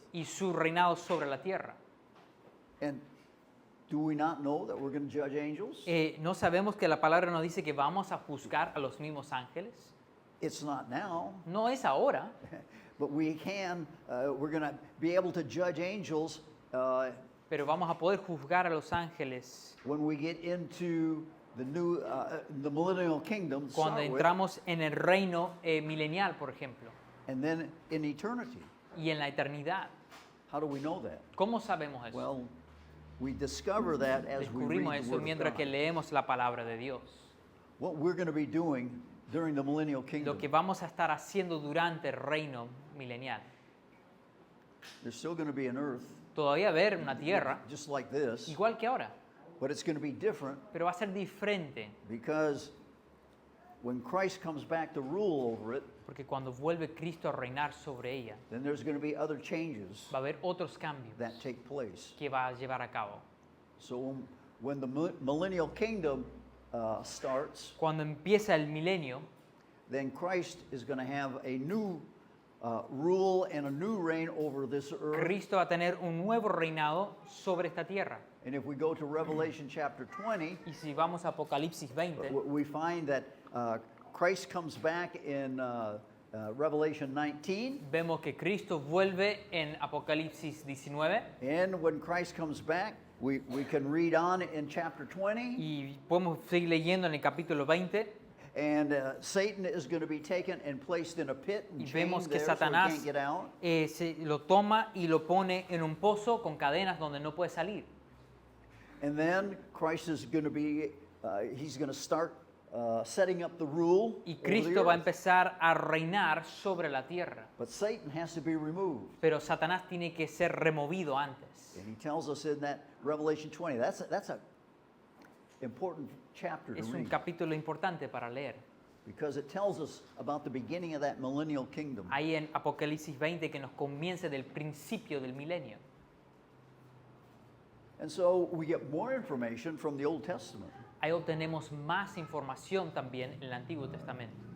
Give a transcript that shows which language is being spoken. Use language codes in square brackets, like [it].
[es] y su reinado sobre la tierra. [en] And do we not know that we're going to judge angels? [es] ¿No sabemos que la palabra nos dice que vamos a juzgar a los mismos ángeles? [en] It's not now, [es] No es ahora, [en] but we can. We're going to be able to judge angels [es] pero vamos a poder juzgar a los ángeles [en] when we get into the new, the millennial kingdom, to [es] cuando [en] start with, [es] entramos en el reino milenial, por ejemplo, [en] and then in eternity. [es] y en la eternidad. [en] How do we know that? [es] ¿Cómo sabemos eso? [en] Well, we discover that as we [es] Descubrimos [en] read the [es] eso [en] Word of [es] mientras que [en] God. [es] leemos la palabra de Dios. [en] What we're going to be doing during the millennial kingdom. [es] Lo que vamos a estar haciendo durante el reino milenial. [en] There's still going to be an earth [es] Todavía va a haber una tierra, [en] just like this, [es] igual que ahora, [en] but it's going to be different [es] pero va a ser diferente, [en] because when Christ comes back to rule over it, [es] porque cuando vuelve Cristo a reinar sobre ella, [en] then there's going to be other changes [es] va a haber otros cambios [en] that take place. [es] que va a llevar a cabo. [en] So when the millennial kingdom starts, [es] Cuando empieza el milenio, [en] then Christ is going to have a new rule and a new reign over this earth. [es] Cristo va a tener un nuevo reinado sobre esta tierra. [en] And if we go to Revelation chapter 20, [es] Y si vamos a Apocalipsis 20, [en] we find that Christ comes back in Revelation 19. [es] vemos que Cristo vuelve en Apocalipsis 19 [en] And when Christ comes back, we can read on in chapter 20. [es] y podemos seguir leyendo en el capítulo 20 [en] And Satan is going to be taken and placed in a pit and [es] Y [en] chained [es] vemos que [en] there so he [es] Satanás [en] can't get out. [es] se lo toma y lo pone en un pozo con cadenas donde no puede salir. [en] And then Christ is going to be, he's going to start setting up the rule [es] Y [en] over the [es] Cristo va a [en] earth. [es] empezar a reinar sobre la tierra. [en] But Satan has to be removed. [es] Pero Satanás tiene que ser removido antes. [en] And he tells us in that Revelation 20, that's a important chapter to [es] Es un [en] read. [es] capítulo importante para leer. [en] Because it tells us about the beginning of that millennial kingdom. [es] Ahí en Apocalipsis 20 que nos comienza del principio del milenio. [en] And so we get more information from the Old Testament. [es] Ahí obtenemos más información también en el Antiguo Testamento.